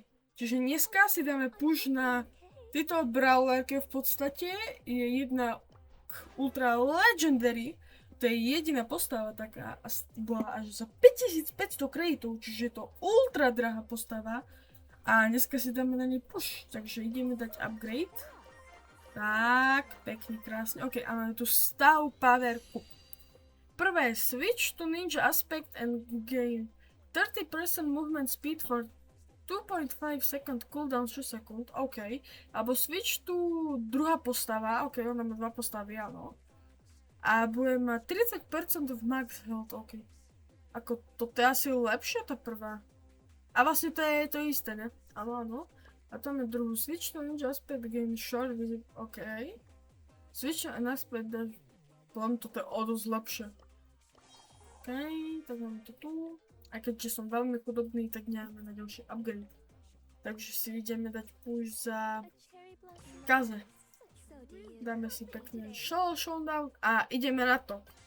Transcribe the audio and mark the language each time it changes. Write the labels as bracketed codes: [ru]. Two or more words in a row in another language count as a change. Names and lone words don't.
[sk] Čiže dneska si dáme push na tieto brawlerky, v podstate je jedna [en] ultra legendary, [sk] to je jediná postava taká a bola až za 5500 kreditov, čiže je to ultra drahá postava a dneska si dáme na nej push, takže ideme dať upgrade. Tak, pekne, krásne, ok, a máme tu stav powerku. Prvé, [en] switch to ninja aspect and gain 30% movement speed for 2.5 second cooldown [sk] 6 sekúnd, [en] ok. [sk] Alebo switch tu druhá postava, ok, ona má dva postavy, áno. A bude mať 30% v max health, ok. Ako, toto je asi lepšie, tá prvá. A vlastne to je to isté, ne? Áno, áno. A tam je druhú [en] switch to ninja aspect gain short visit, [sk] ok. [en] Switch and aspect, [sk] podľa mňa toto je o dosť lepšie. Ok, tak máme to tu. A keďže som veľmi chudobný, tak nemáme na ďalší upgrade. Takže si ideme dať push za Kaze. Dáme si pekný showdown a ideme na to.